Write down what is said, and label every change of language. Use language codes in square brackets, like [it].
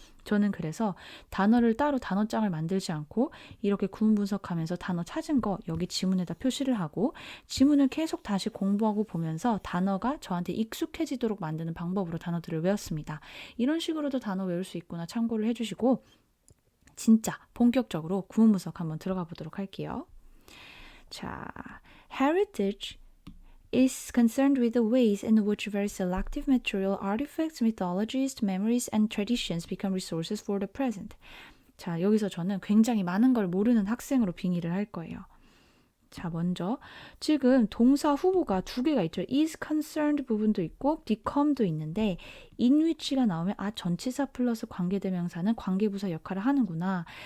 [ko] 저는 그래서 단어를 따로 단어장을 만들지 않고 이렇게 구문 분석하면서 단어 찾은 거 여기 지문에다 표시를 하고 지문을 계속 다시 공부하고 보면서 단어가 저한테 익숙해지도록 만드는 방법으로 단어들을 외웠습니다. 이런 식으로도 단어 외울 수 있구나 참고를 해주시고 진짜 본격적으로 구문 분석 한번 들어가 보도록 할게요. [en] 자, heritage is concerned with the ways in which very selective material, artifacts, mythologies, memories, and traditions become resources for the present. [ko] 자, 여기서 저는 굉장히 많은 걸 모르는 학생으로 빙의를 할 거예요. 자, 먼저 지금 동사 후보가 두 개가 있죠. is concerned 부분도 있고 become도 있는데 in which가 나오면 전치사 플러스 관계대명사는 관계부사 역할을 하는구나.